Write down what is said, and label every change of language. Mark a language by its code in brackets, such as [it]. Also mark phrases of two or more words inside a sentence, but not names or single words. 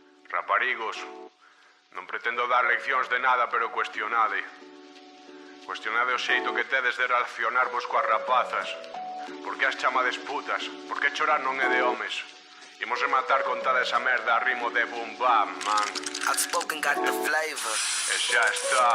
[gl] Raparigos, non pretendo dar leccións de nada, pero cuestionade. Cuestionade o xeito que tedes de relacionarvos coas rapazas. Por que as chamades putas? Por que chorar non é de homes? Imos rematar con toda esa merda a ritmo de [en] boom bam, man. Outspoken got the flavor. [gl] E xa está.